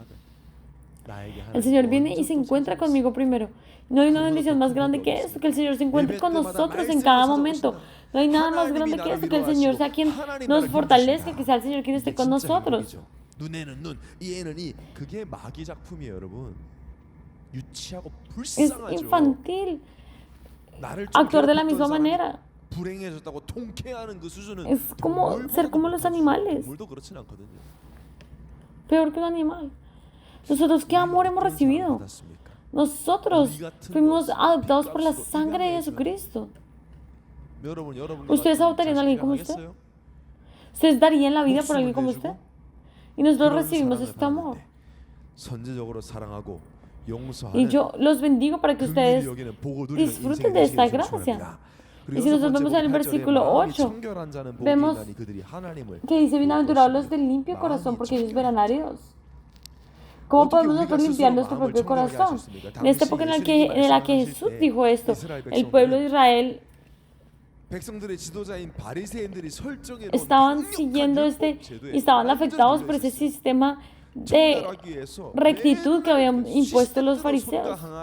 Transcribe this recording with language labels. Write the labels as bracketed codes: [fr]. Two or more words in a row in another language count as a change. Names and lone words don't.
[es] El Señor viene y se encuentra conmigo primero. No hay una bendición más grande que esto, que el Señor se encuentre con nosotros en cada momento. No hay nada más grande que esto, que el Señor sea quien nos fortalezca, que sea el Señor quien esté con nosotros. [ko] 유치하고 [es] Es [ko] 불쌍하죠. [es] infantil [ko] 나를 좀 [es] actuar de la [ko] 괴롭혔던 [es] misma [ko] 사람이 [es] manera. [ko] 불행해졌다고 통쾌하는 그 수준은 [es] Es como ser como los animales, [ko] 동물도 그렇진 않거든요. [es] peor que un animal. Nosotros, ¿qué amor hemos [ko] 어떤 사랑을 [es] recibido? [ko] 받았습니까? [es] Nosotros fuimos adoptados por la sangre de Jesucristo. [ko] 여러분 [es] ¿Ustedes adoptarían a alguien como usted? ¿Ustedes darían la vida por alguien como usted? Y nosotros recibimos este amor. [ko] 선제적으로 사랑하고 [es] Y [ko] 용서하는 [es] yo los bendigo para que ustedes [ko] 긍휼히 여기는 복을 누리는 [es] disfruten [ko] 인생이 [es] de esta [ko] 되시기를 [es] gracia. [ko] 축원합니다. [es] Y si nosotros vemos en el versículo 8, vemos que dice, bienaventurados los de limpio corazón, porque ellos verán a Dios. ¿Cómo podemos nosotros limpiar nuestro propio corazón? En esta época en la que Jesús dijo esto, el pueblo de Israel estaban siguiendo y estaban afectados por ese sistema de rectitud que habían impuesto los fariseos.